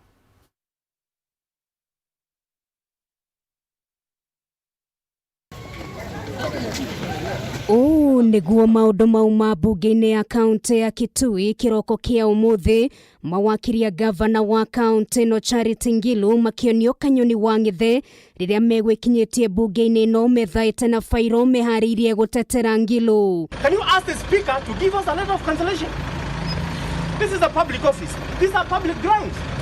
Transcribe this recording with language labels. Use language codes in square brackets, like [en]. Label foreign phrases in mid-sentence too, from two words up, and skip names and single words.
[ki] Niguo maundu mauma bunge-ini ya kaunti ya Kitui kiroko kia umuthi mawakiri ya governor wa kaunti no Charity Ngilu makionio kanyoni wa ngithe riria megwikinyitie bunge-ini no methaite na fairo mehariirie gutetera Ngilu. [en] Can you ask the speaker to give us a letter of cancellation? This is a public office. These are public grounds.